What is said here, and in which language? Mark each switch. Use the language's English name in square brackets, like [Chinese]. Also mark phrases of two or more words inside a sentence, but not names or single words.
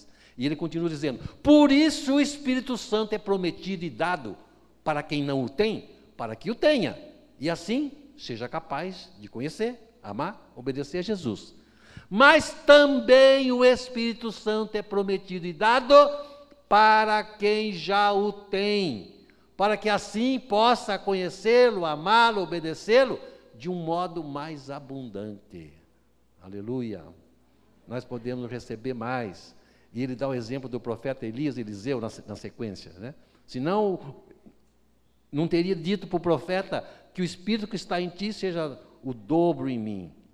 [Portuguese] E ele continua dizendo, por isso o Espírito Santo é prometido e dado para quem não o tem, para que o tenha. E assim seja capaz de conhecer, amar, obedecer a Jesus. Mas também o Espírito Santo é prometido e dado para quem já o tem, para que assim possa conhecê-lo, amá-lo, obedecê-lo de um modo mais abundante. Aleluia! Nós podemos receber mais. E ele dá o exemplo do profeta Elias e Eliseu na sequência, né? Senão, não teria dito para o profeta que o Espírito que está em ti seja o dobro em mim.